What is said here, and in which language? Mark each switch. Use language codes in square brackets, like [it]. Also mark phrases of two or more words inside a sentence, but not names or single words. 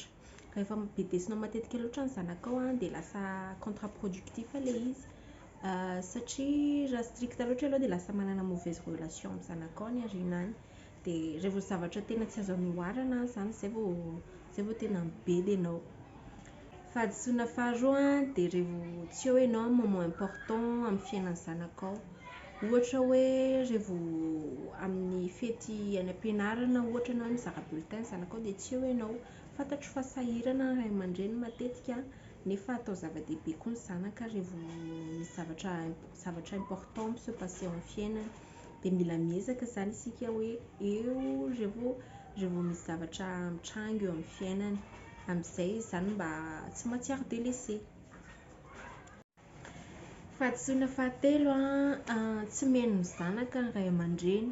[mg] Rehefa betesinao matetika loatra ny zanakao dia lasa contre-productif ilay izy. Satria raha strict loatra aloha dia lasa manana [fr] mauvaise relation [mg] amin'ny zanakao ny aoriana any. Dia rehefa zavatra tena tsy azo anoharana zany izay vao tena mibedy ianao. Fahadisoana faharoa dia rehefa tsy eo ianao [fr] moment important [mg] amin'ny fiainan'ny zanakao. Ohatra hoe rehefa amin'ny fety any am-pianarana ohatra na mizara bulletin ny zanakao dia tsy eo ianao. Fantatro fa sahirana ray aman-dreny matetika nefa atao zava-dehibe koa ny zanaka rehefa misy zavatra important mi [fr] se passer [mg] amin'ny fiainany. Dia mila miezaka zany isika hoe eo rehefa misy zavatra mitranga eo amin'ny fiainany. Amin'izay zany mba tsy mahatsiaro délaissé. Fahadisoana fahatelo tsy mihaino ny zanaka ny ray aman-dreny.